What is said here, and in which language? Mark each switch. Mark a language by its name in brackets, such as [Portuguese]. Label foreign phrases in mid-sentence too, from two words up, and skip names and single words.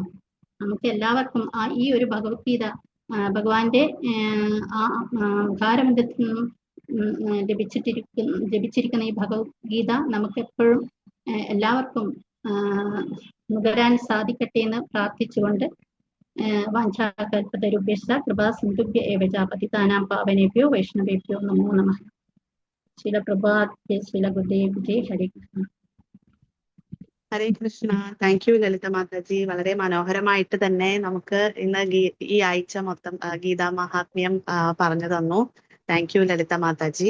[Malayalam] നമുക്ക് എല്ലാവർക്കും ഈ ഒരു ഭഗവത്ഗീത, ഭഗവാന്റെ ആ മുഖാരബന്ധത്തിൽ നിന്നും ലഭിച്ചിരിക്കുന്ന ഈ ഭഗവത്ഗീത നമുക്ക് എപ്പോഴും എല്ലാവർക്കും നുകരാൻ സാധിക്കട്ടെ എന്ന് പ്രാർത്ഥിച്ചുകൊണ്ട് [Sanskrit] വാഞ്ചാകൽപതരുഭ്യശ്ച കൃപാ സിന്ധുഭ്യ ഏവ ച പതിതാനാം പാവനേഭ്യോ വൈഷ്ണവേഭ്യോ നമോ നമഃ. [Hindi] श्रील प्रभात श्रील गुरुदेव जय. [Sanskrit] ഹരേ കൃഷ്ണ. ഹരേ കൃഷ്ണ. [English] thank you [Malayalam] ലളിത മാതാജി. വളരെ മനോഹരമായിട്ട് തന്നെ നമുക്ക് ഇന്ന് ഈ ആഴ്ച മൊത്തം ഗീതാ മഹാത്മ്യം പറഞ്ഞു തന്നു. [English] thank you [Malayalam] ലളിത മാതാജി.